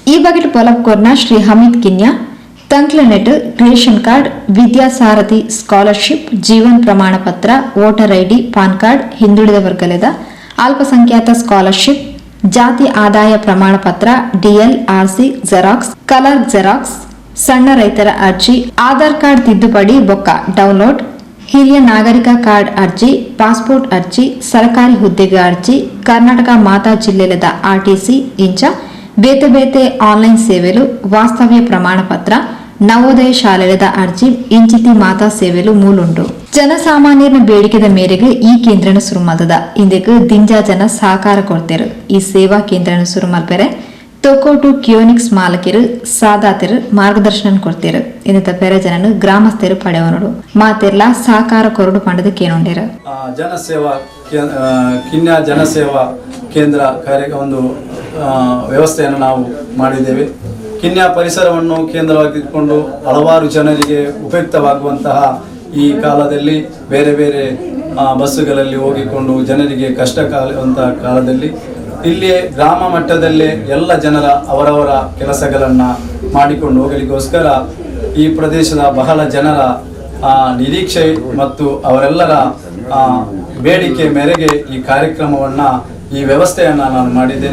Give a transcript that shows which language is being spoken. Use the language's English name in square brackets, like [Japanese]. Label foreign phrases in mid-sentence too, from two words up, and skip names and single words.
[Tulu] ಈ ಬಗೆಟ್ ಪೊಲಪ್ಕೋರ್ನ ಶ್ರೀ ಹಮೀದ್ ಕಿನ್ಯಾ ತಂಕ್ಲನೆಟ್ [English] ration card [Tulu] ವಿದ್ಯಾಸಾರಥಿ ಸ್ಕಾಲರ್ಶಿಪ್ ಜೀವನ್ ಪ್ರಮಾಣ ಪತ್ರ [English] voter ID PAN card [Tulu] ಹಿಂದುಳಿದ ವರ್ಗದ ಅಲ್ಪಸಂಖ್ಯಾತ ಸ್ಕಾಲರ್ಶಿಪ್ ಜಾತಿ ಆದಾಯ ಪ್ರಮಾಣ ಪತ್ರ [English] DL RC xerox colour xerox [Tulu] ಸಣ್ಣ ರೈತರ ಅರ್ಜಿ ಆಧಾರ್ ಕಾರ್ಡ್ ತಿದ್ದುಪಡಿ ಬೊಕ್ಕ ಡೌನ್ಲೋಡ್ ಹಿರಿಯ ನಾಗರಿಕ ಕಾರ್ಡ್ ಅರ್ಜಿ ಪಾಸ್ಪೋರ್ಟ್ ಅರ್ಜಿ ಸರ್ಕಾರಿ ಹುದ್ದೆಗೆ ಅರ್ಜಿ ಕರ್ನಾಟಕ ಮಾತಾ ಜಿಲ್ಲೆಲದ ಆರ್ಟಿಸಿ ಇಂಚ ಬೇತೆ ಬೇತೆ ಆನ್ಲೈನ್ ಸೇವೆಲು ವಾಸ್ತವ್ಯ ಪ್ರಮಾಣ ಪತ್ರ ನವೋದಯ ಶಾಲೆದ ಅರ್ಜಿ ಇಂಚಿತಿ ಮಾತಾ ಸೇವೆಲು ಮೂಲುಂಡು ಜನಸಾಮಾನ್ಯರ ಬೇಡಿಕೆದ ಮೇರೆಗೆ ಈ ಕೇಂದ್ರನ ಸುರುಮಲ್ತದ ಇಂದೆಗ್ ದಿಂಜಾ ಜನ ಸಹಕಾರ ಕೊಡ್ತೇರು ಈ ಸೇವಾ ಕೇಂದ್ರನ ಸುರುಮಲ್ಪೆರೆ ತೊಕೋಟು ಕಿಯೋನಿಕ್ಸ್ ಮಾಲಕಿರು ಸಾದಾತಿರು ಮಾರ್ಗದರ್ಶನ ಕೊಡ್ತೇರು ಇಂದ ಪೆರೆ ಜನನು ಗ್ರಾಮಸ್ಥರು ಪಡೆವನೋಡು ಮಾತೆರ್ಲ ಸಹಕಾರ ಕೊರಡು ಪಂಡದ ಕೇನೊಂಡೇರು [Kannada] ಜನಸೇವಾ ಕಿನ್ಯಾ ಜನಸೇವಾ ಕೇಂದ್ರ ಕಾರ್ಯ ಒಂದು ವ್ಯವಸ್ಥೆಯನ್ನು ನಾವು ಮಾಡಿದ್ದೇವೆ. ಕಿನ್ಯಾ ಪರಿಸರವನ್ನು ಕೇಂದ್ರವಾಗಿಟ್ಟುಕೊಂಡು ಹಲವಾರು ಜನರಿಗೆ ಉಪಯುಕ್ತವಾಗುವಂತಹ ಈ ಕಾಲದಲ್ಲಿ ಬೇರೆ ಬೇರೆ ಬಸ್ಸುಗಳಲ್ಲಿ ಹೋಗಿಕೊಂಡು ಜನರಿಗೆ ಕಷ್ಟ ಕಾಲದಲ್ಲಿ ಇಲ್ಲಿಯೇ ಗ್ರಾಮ ಮಟ್ಟದಲ್ಲೇ ಎಲ್ಲ ಜನರ ಅವರವರ ಕೆಲಸಗಳನ್ನು ಮಾಡಿಕೊಂಡು ಹೋಗಲಿಕ್ಕೋಸ್ಕರ ಈ ಪ್ರದೇಶದ ಬಹಳ ಜನರ ನಿರೀಕ್ಷೆ ಮತ್ತು ಅವರೆಲ್ಲರ ಬೇಡಿಕೆ ಮೇರೆಗೆ ಈ ಕಾರ್ಯಕ್ರಮವನ್ನು ಈ ವ್ಯವಸ್ಥೆಯನ್ನು ನಾನು ಮಾಡಿದ್ದೇನೆ.